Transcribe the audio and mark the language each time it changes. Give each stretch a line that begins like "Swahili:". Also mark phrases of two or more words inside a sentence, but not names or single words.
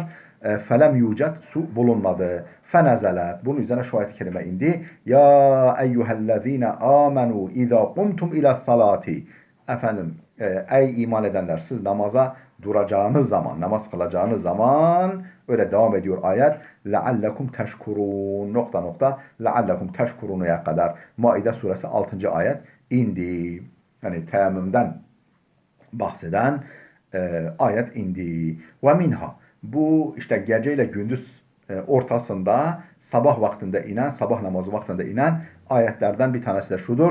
Arabic: فلم يوجد,
Turkish: su bulunmadı. Fenezelet, bunun üzerine şu ayet-i kerime indi.
Arabic: يا أيها الذين آمنوا إذا قمتم إلى الصلاة.
Turkish: Efendim, ey iman edenler, siz namaza duracağınız zaman, namaz kılacağınız zaman, öyle devam ediyor ayet.
Arabic: لَعَلَّكُمْ تَشْكُرُونَ لَعَلَّكُمْ تَشْكُرُونَ'ya
Turkish: kadar Maide suresi 6. ayet indi. Yani teyemmümden bahseden ayet indi.
Arabic: ومنها,
Turkish: bu işte gece ile gündüz ortasında sabah vaktinde inen, sabah namazı vaktinde inen ayetlerden bir tanesi de şudur.